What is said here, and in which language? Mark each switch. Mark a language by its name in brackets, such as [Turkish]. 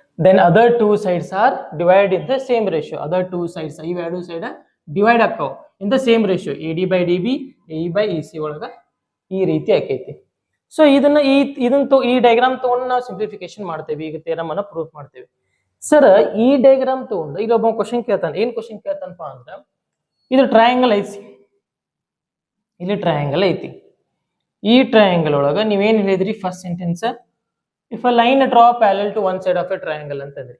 [English] Then other two sides are divide in the same ratio. Other two sides ಇವೆರಡು side divide ಆಕ್ಕವು in the same ratio. [Kannada] AD by DB, AE by EC ಒಳಗ ಈ ರೀತಿ ಆಕೈತಿ. So ಇದನ್ನ ಈ diagram ತಗೊಂಡು ನಾವು ಸಿಂಪ್ಲಿಫಿಕೇಶನ್ ಮಾಡ್ತೇವೆ. ಈಗ ಥಿಯರಮ್ ಅನ್ನ ಪ್ರೂಫ್ ಮಾಡ್ತೇವೆ. ಸರ್ ಈ ಡಯಾಗ್ರಾಮ್ ತಗೊಂಡು ಈಗ ಒಬ್ಬ ಕ್ವಶನ್ ಕೇಳ್ತಾನೆ. ಏನ್ ಕ್ವಶನ್ ಕೇಳ್ತಾನಪ್ಪ ಅಂದ್ರ, ಇದು ಟ್ರಯಾಂಗಲ್ ಐತಿ, ಇಲ್ಲಿ ಟ್ರಯಾಂಗಲ್ ಐತಿ. ಈ ಟ್ರಯಾಂಗಲ್ ಒಳಗ ನೀವೇನ್ ಹೇಳಿದ್ರಿ first sentence? [English] If a line draw parallel to one side of a triangle ಅಂತಂದ್ರಿ.